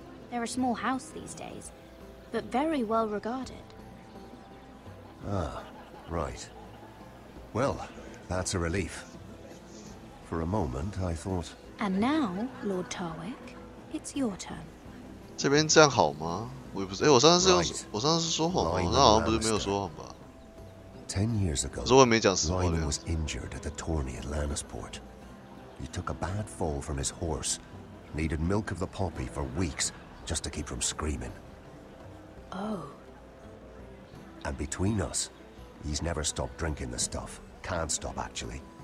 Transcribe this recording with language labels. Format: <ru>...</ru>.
<en>They're a small house these days, but very well regarded. Ah, right. Well, that's a relief. For a moment, I thought... And now, Lord Tarwick, it's your turn.</en> <zh>这边这样好吗？我也不是，我上次是说谎吗？那好像不是没有说谎吧</zh> <en>10 years ago,</en> <zh>可是我也没讲实话的</zh> <en>Lyman was injured at the tourney at Lannisport. He took a bad fall from his horse. Needed milk of the poppy for weeks just to keep from screaming. Oh. And between us, he's never stopped drinking the stuff. Can't stop, actually.</en>